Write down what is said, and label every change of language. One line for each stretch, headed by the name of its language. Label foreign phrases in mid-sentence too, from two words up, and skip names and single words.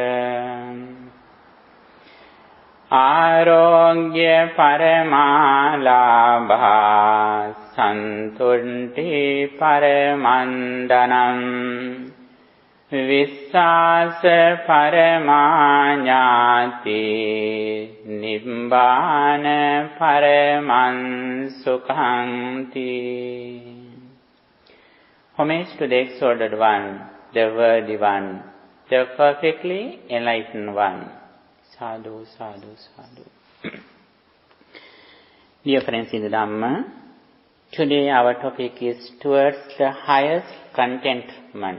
Pali: Arogya paramalabha santunti paramandanam Vissasa paramanyati nibbana paraman sukhanti
English: Homage to the exalted one, the worthy one, the perfectly enlightened one.
Pali: Sadhu, sadhu, sadhu.
English: Dear friends in the Dhamma, today our topic is towards the highest contentment.